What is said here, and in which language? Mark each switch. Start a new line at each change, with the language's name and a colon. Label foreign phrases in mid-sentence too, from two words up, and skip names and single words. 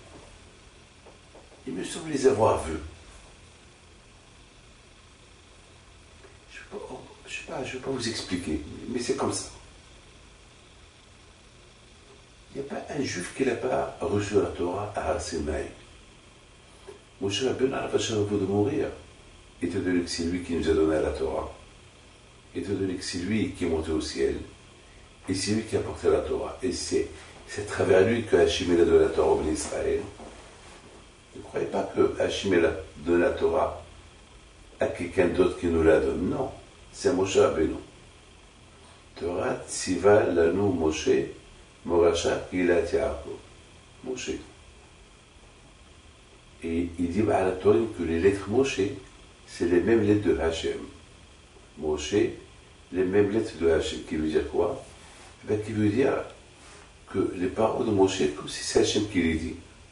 French: Il me semble les avoir vues. Je ne vais pas vous expliquer, mais c'est comme ça. Il n'y a pas un juif qui n'a pas reçu la Torah à Har Sinai.
Hebrew: משה רבינו עליו השלום,
French: avant de mourir, étant donné que c'est lui qui nous a donné la Torah, étant donné que c'est lui qui est monté au ciel, et c'est lui qui a porté la Torah, et c'est à travers lui que Hachem a donné la Torah au Bnei Israël. Ne croyez pas que Hachem a donné la Torah à quelqu'un d'autre qui nous la donne, non. C'est Moshe Rabbeinu.
Hebrew: תורה ציוה לנו משה מורשה קהילת יעקב.
French: Moshe. Et il dit à la Torah que les lettres Moshe, c'est les mêmes lettres de Hachem. Moshe, les mêmes lettres de Hachem. Qui veut dire quoi? Qui veut dire que les paroles de Moshe, comme si c'est Hachem qui les dit.